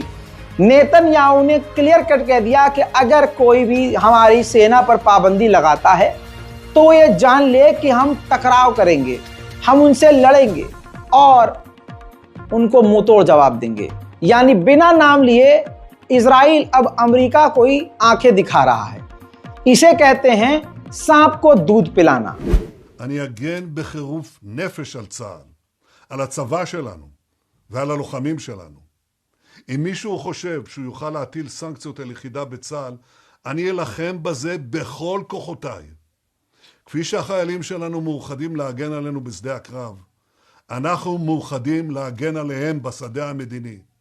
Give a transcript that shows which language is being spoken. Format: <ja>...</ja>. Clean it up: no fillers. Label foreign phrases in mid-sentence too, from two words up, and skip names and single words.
<hi>नेतन्याहू ने</hi> <en>clear cut</en> <hi>कह दिया कि अगर कोई भी हमारी सेना पर पाबंदी लगाता है तो ये जान ले कि हम टकराव करेंगे, हम उनसे लड़ेंगे और उनको मुंह तोड़ जवाब देंगे। यानी बिना नाम लिए इजराइल अब अमेरिका को ही आंखें दिखा रहा है। इसे कहते हैं सांप को दूध पिलाना।</hi> <he>אני אגן בחירוף נפש על צה"ל, על הצבא שלנו ועל הלוחמים שלנו. אם מישהו חושב שהוא יוכל להטיל סנקציות על יחידה בצה"ל, אני אלחם בזה בכל כוחותיי. כפי שהחיילים שלנו מאוחדים להגן עלינו בשדה הקרב, אנחנו מאוחדים להגן עליהם בשדה המדיני.</he>